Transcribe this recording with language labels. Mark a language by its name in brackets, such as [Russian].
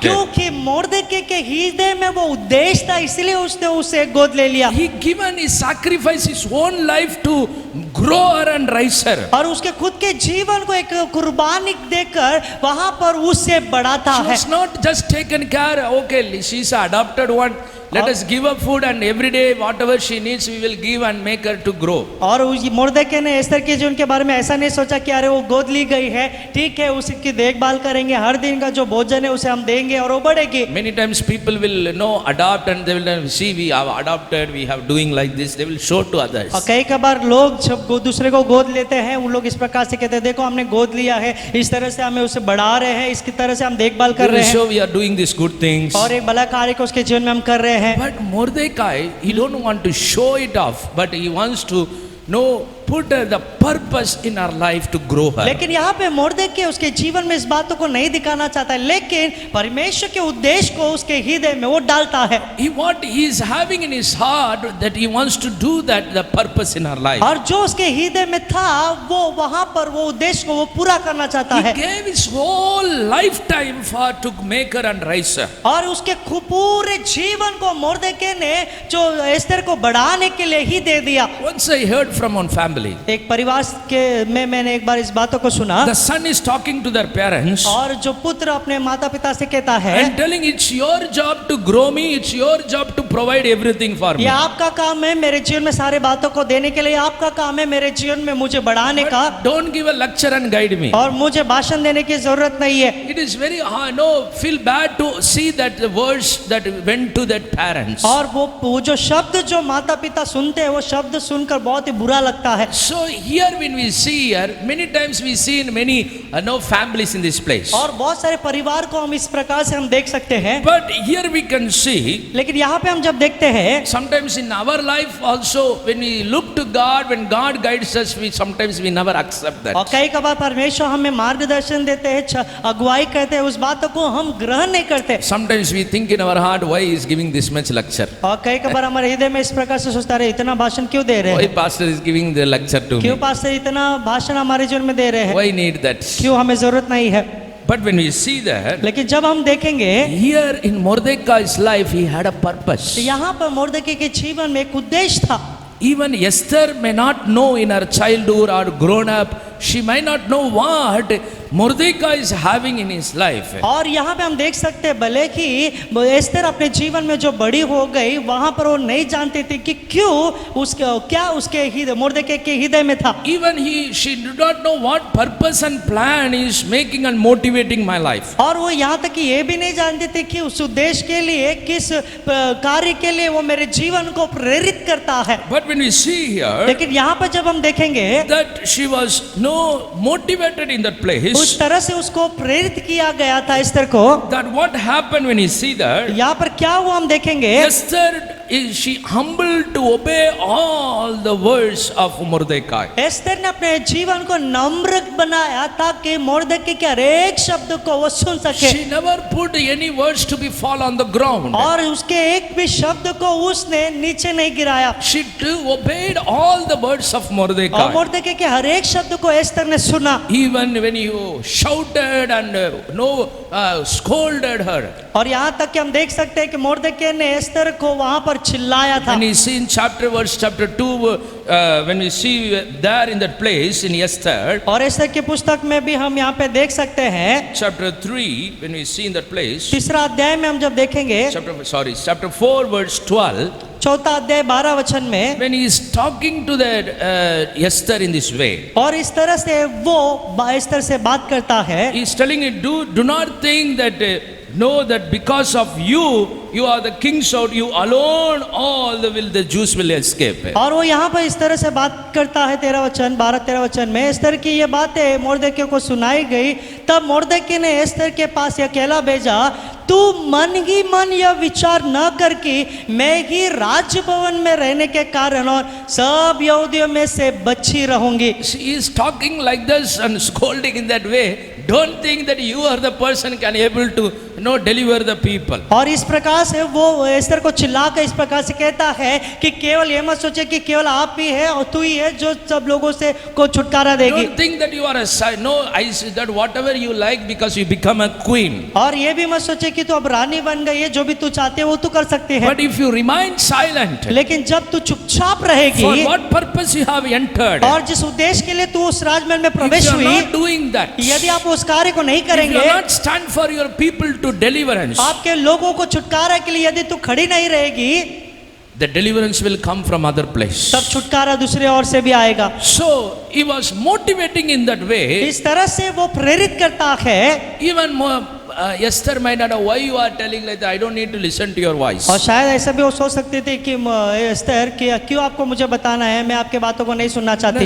[Hindi] क्योंकि मुर्दके के हृदय में वो उद्देश्य था, इसलिए उसने उसे गोद ले लिया। [English] He given his sacrifice his own life to grow her and raise her. [Hindi] और उसके खुद के जीवन को एक कुर्बानी देकर वहां पर उससे बढ़ाता [English] She [Hindi] है। [English] was not just taken care. Okay, she's an adopted one. Let us give her food and every day whatever she needs we will give and make her to grow. [Hindi] और मुर्दके ने एस्तर के जीवन के बारे में ऐसा नहीं सोचा कि अरे वो गोद ली गई है, ठीक है उसकी देखभाल करेंगे, हर दिन का जो भोजन है उसे हम देंगे और वो बढ़ेगी। [English] Many times people will adopt and they will see we have adopted, we have doing like this, they will show to others. [Hindi] और कई बार लोग जब दूसरे को गोद लेते हैं उन लोग इस प्रकार से कहते हैं देखो हमने गोद लिया है, इस तरह से हमें उसे बढ़ा रहे हैं, इसकी तरह से हम देखभाल [English] They [Hindi] कर [English] will [Hindi] रहे हैं [English] show we are doing these good things. [Hindi] और एक भला कार्य को उसके जीवन में हम कर रहे हैं। [English] But Mordecai, he don't want to show it off, but he wants to put the purpose in our life to grow her. [Hindi] लेकिन यहाँ पे मुर्दके उसके जीवन में इस बातों को नहीं दिखाना चाहता है, लेकिन परमेश्वर के उद्देश्य को उसके हृदय में वो डालता है। [English] What he is having in his heart that he wants to do that the purpose in our life. [Hindi] और जो उसके हृदय में था वो वहां पर वो उद्देश्य को वो पूरा करना चाहता [English] He [Hindi] है [English] gave his whole lifetime for to make her and raise her. [Hindi] और उसके पूरे जीवन को मुर्दके ने जो एस्तर को बढ़ाने के लिए ही दे दिया। [English] Once I heard from one family, [Hindi] एक परिवार के में मैंने एक बार इस बातों को सुना [English] the son is talking to their parents [Hindi] और जो पुत्र अपने माता पिता से कहता है [English] and telling it's your job to grow me, it's your job to provide everything for me. [Hindi] ये आपका काम है मेरे जीवन में सारे बातों को देने के लिए, आपका काम है मेरे जीवन में मुझे बढ़ाने का, [English] Don't give a lecture and guide me. [Hindi] और मुझे भाषण देने की जरूरत नहीं है। [English] It is very feel bad to see that the words that went to that parents. [Hindi] और वो जो शब्द जो माता पिता सुनते हैं वो शब्द सुनकर बहुत ही बुरा लगता है। [English] So here when we see here, many times we see in many families in this place. [Hindi] और बहुत सारे परिवार को हम इस प्रकार से हम देख सकते हैं, [English] But here we can see [Hindi] लेकिन यहाँ पे हम जब देखते हैं [English] sometimes in our life also when we look to God, when God guides us, sometimes we never accept that. [Hindi] और कई बार परमेश्वर हमें मार्गदर्शन देते हैं, अगुवाई करते हैं, उस बातों को हम ग्रहण नहीं करते। [English] Sometimes we think in our heart, why he is giving this much lecture? [Hindi] और कई बार हमारे हृदय में इस प्रकार से सोचता रहे इतना भाषण क्यों दे रहे [English] Why [Hindi] हैं, [English] pastor is giving the lecture to [Hindi] क्यों [English] me? [Hindi] पास्टर इतना भाषण हमारे जीवन में दे रहे हैं, [English] Why need that? [Hindi] क्यों हमें जरूरत नहीं है। [English] But when we see that, [Hindi] लेकिन जब हम देखेंगे [English] here in Mordecai's life, he had a purpose. [Hindi] तो यहाँ पर मुर्दके के जीवन में एक उद्देश्य था। [English] Even Esther may not know in her childhood or grown up, she might not know what Mordecai is having in his life. [Hindi] और यहाँ पे हम देख सकते हैं भले कि एस्तर अपने जीवन में जो बड़ी हो गई वहां पर वो नहीं जानती थी कि क्यों उसके क्या उसके हृदय मुर्दके के हृदय में था। [English] Even she did not know what purpose and plan is making and motivating my life. [Hindi] और वो यहाँ तक कि ये भी नहीं जानती थी कि उस उद्देश्य के लिए किस कार्य के लिए वो मेरे जीवन को प्रेरित करता है। [English] But when we see here [Hindi] लेकिन यहाँ पर जब हम देखेंगे [English] that she was motivated in that place, [Hindi] उस तरह से उसको प्रेरित किया गया था एस्तर को। [English] that what happened when you see that [Hindi] यहाँ पर क्या हुआ हम देखेंगे, [English] Esther is she humble to obey all the words of Mordecai. [Hindi] Esther ने अपने जीवन को नम्र बनाया ताकि मुर्दके के हर एक शब्द को वो सुन सके [English] She never put any words to be fall on the ground. [Hindi] और उसके एक भी शब्द को उसने नीचे नहीं गिराया [English] She obeyed all the words of [Hindi] और [English] Mordecai. [Hindi] मुर्दके के हर एक शब्द को एस्तर ने सुना। [English] Even when you shouted and scolded her. [Hindi] और यहाँ तक कि हम देख सकते हैं कि मुर्दके ने एस्तर को वहां पर चिल्लाया था। [English] When you see in chapter 2, when we see there in that place in Esther, [Hindi] और एस्तर की पुस्तक में भी हम यहाँ पे देख सकते हैं [English] chapter 3, when we see in that place, [Hindi] तीसरा अध्याय में हम जब देखेंगे [English] chapter 4 verse 12, [Hindi] चौथा अध्याय 12 वचन में, [English] when he is talking to that Esther in this way, [Hindi] और इस तरह से वो एस्तर से बात करता है। [English] he is telling it, do not think that know that because of you, you are the king, so you alone, all the Jews will escape. [Hindi] और वो यहाँ पर इस तरह से बात करता है 12-13 वचन में। एस्तर की ये बातें मोर्देके को सुनाई गई, तब मोर्देके ने एस्तर के पास ये अकेला भेजा, तू मन ही मन यह विचार न कर कि मैं ही राजभवन में रहने के कारण और सब यहूदियों में से बची रहूंगी। [English] She is talking like this and scolding in that way. Don't think that you are the person can able to deliver the people. [Hindi] और इस प्रकार से वो एस्तर को चिल्लाकर इस प्रकार से कहता है कि केवल ये मत सोचे कि केवल आप ही है और तू ही है जो सब लोगों से को छुटकारा देगी। [English] Don't think that you are a side. No, I say that whatever you like because you become a queen. [Hindi] और ये भी मत सोचे कि तू अब रानी बन गई है, जो भी तू चाहती है वो तू कर सकती है। [English] But if you remain silent, [Hindi] लेकिन जब तू चुपचाप रहेगी, [English] for what purpose you have entered, [Hindi] और जिस उद्देश्य के लिए तू उस राजमहल में [English] if [Hindi] प्रवेश [English] you are [Hindi] हुई, [English] not doing that, [Hindi] यदि आप उस कार्य को नहीं [English] if you [Hindi] करेंगे, [English] are not stand for your people to deliverance, [Hindi] आपके लोगों को छुटकारा के लिए यदि तू खड़ी नहीं रहेगी, [English] the deliverance will come from other place. [Hindi] तब छुटकारा दूसरे ओर से भी आएगा। [English] So he was motivating in that way. [Hindi] इस तरह से वो प्रेरित करता है। [English] Even more, Esther might not know why you are telling like that. I don't need to listen to your voice. [Hindi] और शायद ऐसा भी वो सोच सकते थे कि एस्तर कि क्यों आपको मुझे बताना है, मैं आपके बातों को नहीं सुनना चाहती।